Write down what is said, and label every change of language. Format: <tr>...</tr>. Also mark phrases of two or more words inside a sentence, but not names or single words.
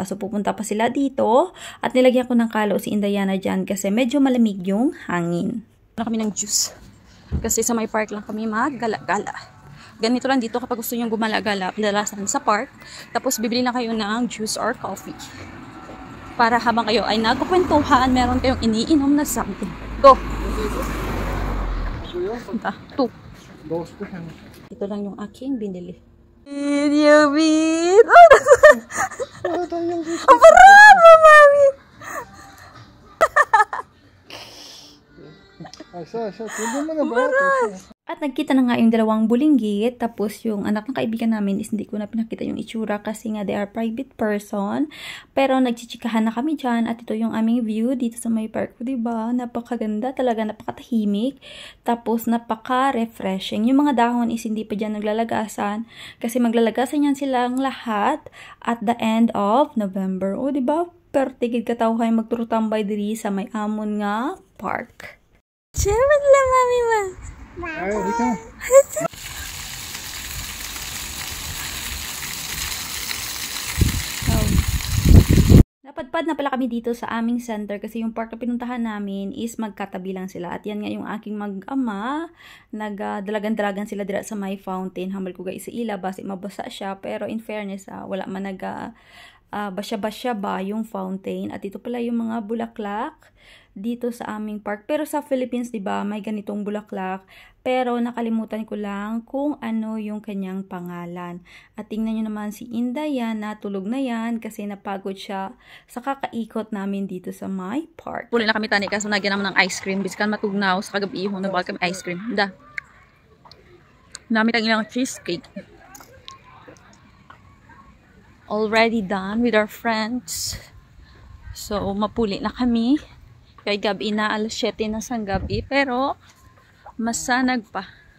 <tl>So pupunta pa sila dito at nilagyan ko ng kalo si Diana dyan kasi medyo malamig yung hangin. Wala kami ng juice kasi sa may park lang kami maggala-gala. Ganito lang dito kapag gusto nyo gumala-gala, pinalasan sa park tapos bibili na kayo ng</tl> <en>juice or coffee.</en> <tl>Para habang kayo ay nagkukwentuhan, meron kayong iniinom na something. Go! Ito lang yung aking binili. Video beat! Ang parang mami! At nagkita na nga yung dalawang bulinggit. Tapos yung anak ng kaibigan namin is hindi ko na pinakita yung itsura kasi nga</tl> <en>they are private person.</en> <tl>Pero nagchichikahan na kami dyan. At ito yung aming view dito sa may park ko, diba? Napakaganda talaga, napakatahimik. Tapos napaka-refreshing. Yung mga dahon is hindi pa dyan naglalagasan. Kasi maglalagasan yan silang lahat</tl> <en>at the end of November.</en> <tl>O, diba?</tl> <hil>Pero tigid katawhay magturutambay diri sa may amon nga park.</hil> <tl>Chairman lang, mami ma. Ay, dito. Napadpad na pala kami dito sa aming center kasi yung park na pinuntahan namin is magkatabi lang sila. At yan nga yung aking mag-ama.</tl> <hil>Nagdalagan-dalagan sila dira sa may fountain. Hamal ko guys sa ila, basi mabasa siya.</hil> <tl>Pero</tl> <en>in fairness,</en> <tl>wala man basya-basya ba yung fountain. At ito pala yung mga bulaklak dito sa aming park. Pero sa Philippines, diba, may ganitong bulaklak. Pero nakalimutan ko lang kung ano yung kanyang pangalan. At tingnan nyo naman si Diana, tulog na yan kasi napagod siya sa kakaikot namin dito sa my park.</tl> <hil>Puli na kami tani kasi nagyan naman ng</hil> <en>ice cream.</en> <hil>Biskan matugnaw sa kagabi ihong nabal kami</hil> <en>ice cream.</en> <hil>Namit ang ilang cheesecake.</hil> <en>Already done with our friends. So,</en> <hil>mapuli na kami. Kay gabi na, alas 7 na sang gabi. Pero, masanag pa.</hil>